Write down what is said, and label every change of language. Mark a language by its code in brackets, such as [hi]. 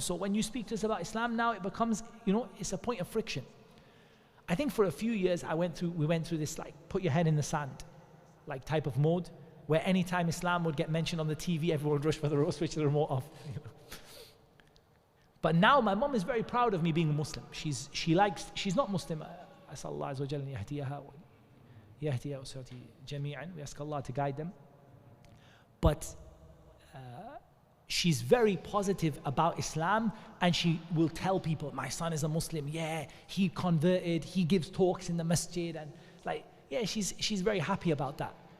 [en] So when you speak to us about Islam now, it becomes, it's a point of friction. I think for a few years we went through this like put your head in the sand like type of mode, where anytime Islam would get mentioned on the TV, everyone would rush for the remote, switch the remote off. But now my mom is very proud of me being a Muslim. She's not Muslim. [ar] أسأل الله عز وجل أن يهديها ويهدي أسرتي جميعا. [en] We ask Allah to guide them. But she's very positive about Islam, and she will tell people, "My son is a Muslim. Yeah, he converted. He gives talks in the masjid," and she's very happy about that.